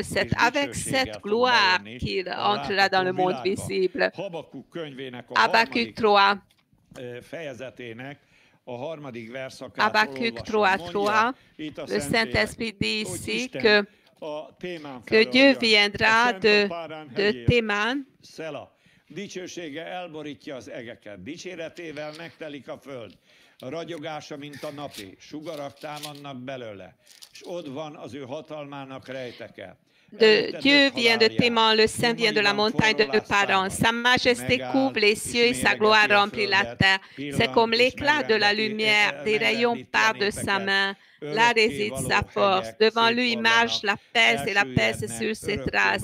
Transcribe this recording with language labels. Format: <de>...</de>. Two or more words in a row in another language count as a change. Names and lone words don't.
<fr>C'est avec cette gloire qu'il entrera dans le monde visible. Habakkuk 3. Habakkuk 3:3. Le Saint-Esprit dit ici que Dieu viendra de Théman.</fr> <hu>Dicsősége elborítja az egeket, dicséretével megtelik a föld. Ragyogása, mint a napé, sugarak támadnak belőle, és ott van az ő hatalmának rejteke.</hu> <fr>Dieu vient de Théman, le Saint vient de la montagne de Paran. Sa majesté couvre les cieux et sa gloire remplit la terre. C'est comme l'éclat de la lumière, des rayons partent de sa main. Là réside sa force. Devant lui, il marche la peste et la peste sur ses traces.</fr>